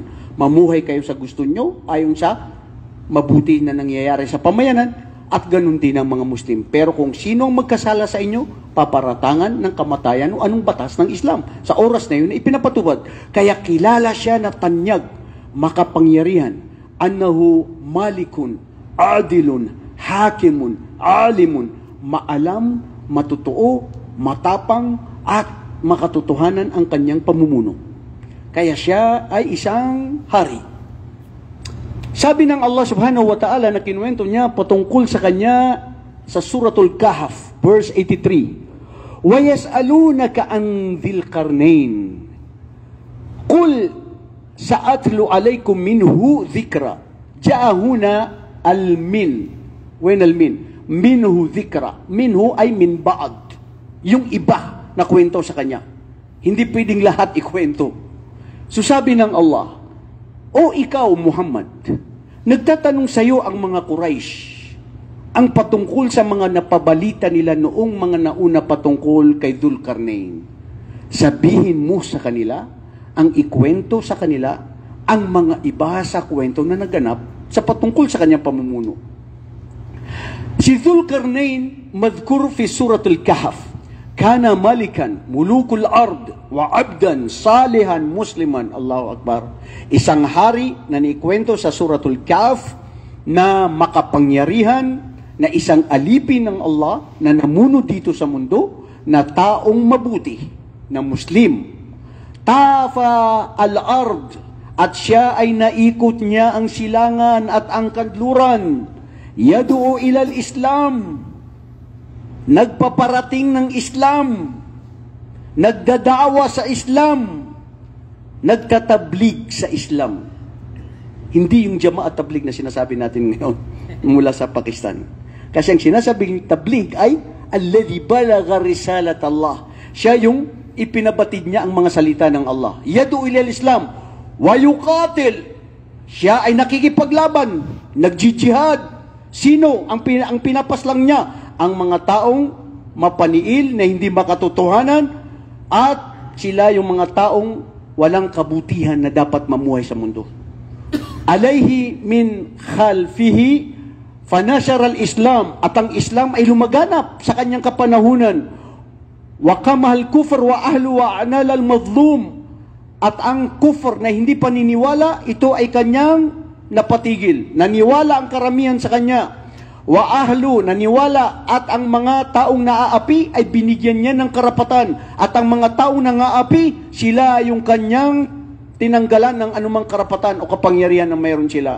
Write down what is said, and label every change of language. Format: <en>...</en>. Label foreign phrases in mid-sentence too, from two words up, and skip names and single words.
<tl>Mamuhay kayo sa gusto nyo, ayon sa mabuti na nangyayari sa pamayanan, at ganun din ang mga Muslim. Pero kung sino ang magkasala sa inyo, paparatangan ng kamatayan o anong batas ng Islam. Sa oras na yun, ipinapatubad. Kaya kilala siya na tanyag, makapangyarihan,</tl> <ar>أنه ملك، عادل، حكيم، عليم,</ar> <tl>maalam, matutuo, matapang, at makatotohanan ang kanyang pamumuno. Kaya siya ay isang hari. Sabi ng Allah</tl> <ar>سبحانه وتعالى</ar> <tl>na kinuwento niya patungkol sa kanya sa Suratul Kahf, verse 83.</tl> <ar>وَيَسْأَلُونَكَ عَنْ ذِي الْقَرْنَيْنِ قُلْ سَأَتْلُ عَلَيْكُمْ مِنْهُ ذِكْرًا جَاءَ هُنَا الْمِنْ وين الْمِنْ؟ مِنْهُ ذِكْرًا مِنْهُ أي من بعد.</ar> <tl>Yung iba na kwento sa kanya. Hindi pwedeng lahat ikwento. So sabi ng Allah, O ikaw, Muhammad, nagtatanong sa iyo ang mga Quraysh, ang patungkol sa mga napabalita nila noong mga nauna patungkol kay Dzulkarnain. Sabihin mo sa kanila, ang ikwento sa kanila, ang mga iba sa kwento na naganap sa patungkol sa kanyang pamumuno.</tl> <ar>Si Dzulkarnain, مذكور في سورة الكهف، كان ملكا، ملوك الأرض، وعبدا، صالحا، مسلما. الله أكبر.</ar> <tl>Isang hari na nikwento sa Suratul Kahf na makapangyarihan, na isang alipin ng Allah na namuno dito sa mundo, na taong mabuti, na Muslim.</tl> <ar>طاف الأرض,</ar> <tl>at siya ay naikot niya ang silangan at ang kanluran.</tl> <ar>يدعو إلى الإسلام,</ar> <tl>nagpaparating ng Islam, nagdadawa sa Islam, nagtatablig sa Islam. Hindi yung Jamaat Tabligh na sinasabi natin ngayon mula sa Pakistan. Kasi ang sinasabing tabligh ay</tl> <ar>الذي بلغ رسالة الله.</ar> <tl>Siya yung ipinabatid niya ang mga salita ng Allah.</tl> <ar>يدعو إلى الإسلام ويقاتل.</ar> <tl>Siya ay nakikipaglaban, nagjihad. Sino ang pinapaslang niya? Ang mga taong mapaniil na hindi makatotohanan at sila yung mga taong walang kabutihan na dapat mamuhay sa mundo.</tl> <ar>عليه من خلفه فنشر الإسلام,</ar> <tl>at ang Islam ay lumaganap sa kanyang kapanahunan.</tl> <ar>وقمع الكفر وأهله وأعان المظلوم,</ar> <tl>at ang kufr na hindi paniniwala, ito ay kanyang napatigil. Naniwala ang karamihan sa kanya.</tl> <ar>وأهله,</ar> <tl>naniwala, at ang mga taong naaapi ay binigyan niya ng karapatan. At ang mga taong nangaapi, sila yung kanyang tinanggalan ng anumang karapatan o kapangyarihan na mayroon sila.</tl>